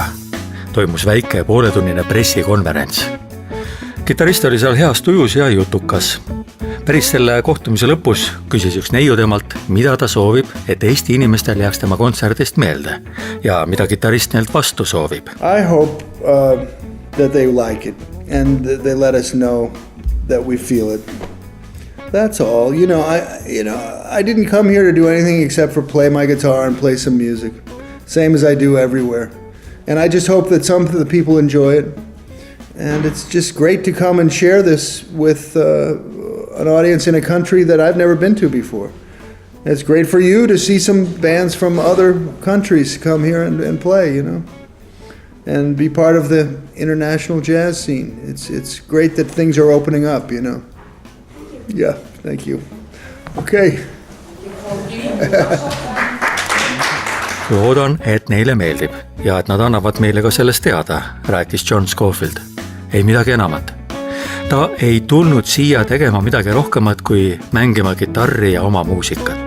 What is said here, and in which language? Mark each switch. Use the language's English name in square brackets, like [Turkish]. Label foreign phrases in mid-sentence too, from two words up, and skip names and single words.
[Estonian] Toimus väike pooletunnine pressikonverents. Kitarrist oli seal heas tujus ja jutukas. Päris selle kohtumise lõpus küsis üks neiu temalt, mida ta soovib, et Eesti inimestel jääks tema kontserdist meelde ja mida kitarrist neilt vastu soovib. [English] I hope that they like it and they let us know that we feel it. That's all. I didn't come here to do anything except for play my guitar and play some music. Same as I do everywhere. And I just hope that some of the people enjoy it. And it's just great to come and share this with an audience in a country that I've never been to before. It's great for you to see some bands from other countries come here and play, you know, and be part of the international jazz scene. It's great that things are opening up, you know. Yeah, thank you. Okay. [Estonian] Loodan, et neile meeldib ja et nad annavad meile ka sellest teada, rääkis John Scofield. Ei midagi enamat. Ta ei tulnud siia tegema midagi rohkemat kui mängima kitarri ja oma muusikat.